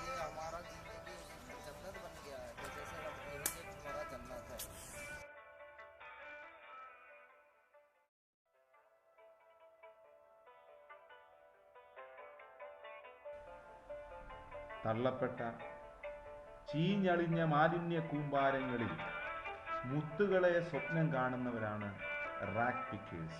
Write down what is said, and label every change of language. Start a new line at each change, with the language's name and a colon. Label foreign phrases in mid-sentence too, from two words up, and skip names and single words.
Hindi: ये हमारा जिंदगी जन्नत बन गया है, तो जैसे हम कहेंगे कि हमारा जन्नत है।
Malayalam: തള്ളപ്പെട്ട ചീഞ്ഞളിഞ്ഞ മാലിന്യ കൂമ്പാരങ്ങളിൽ മുത്തുകളെ സ്വപ്നം കാണുന്നവരാണ്
English: rag pickers.